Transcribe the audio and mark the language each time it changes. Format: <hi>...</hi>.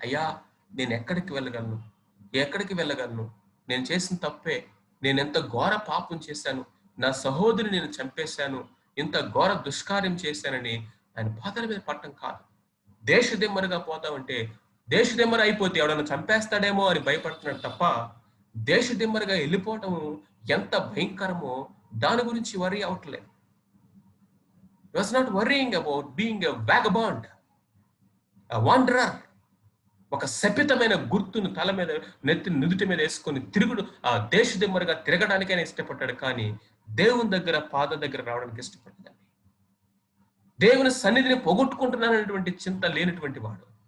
<te>అయ్యా నేను ఎక్కడికి వెళ్ళగలను, నేను చేసిన తప్పే, నేను ఎంత ఘోర పాపం చేశాను, నా సహోదరుని నేను చంపేశాను, ఇంత ఘోర దుష్కార్యం చేశానని ఆయన పాదాల మీద పట్టం కాదు. దేశదిమ్మరుగా పోతామంటే, దేశదిమ్మరు అయిపోతే ఎవడన్నా చంపేస్తాడేమో అని భయపడుతున్నాడు తప్ప, దేశదిమ్మరుగా వెళ్ళిపోవటం ఎంత భయంకరమో దాని గురించి వరీ అవట్లేదు.</te> <en>He was not worrying about being a vagabond, a wanderer.</en> <te>ఒక శపితమైన గుర్తును తల మీద, నుదుటి మీద వేసుకొని తిరుగుడు ఆ దేశదిమ్మరుగా తిరగడానికైనా ఇష్టపడ్డాడు, కానీ దేవుని దగ్గర పాదం దగ్గర రావడానికి ఇష్టపడ్డాడు. దేవుని సన్నిధిని పోగొట్టుకుంటున్నాననేటువంటి చింత లేనటువంటి వాడు.</te>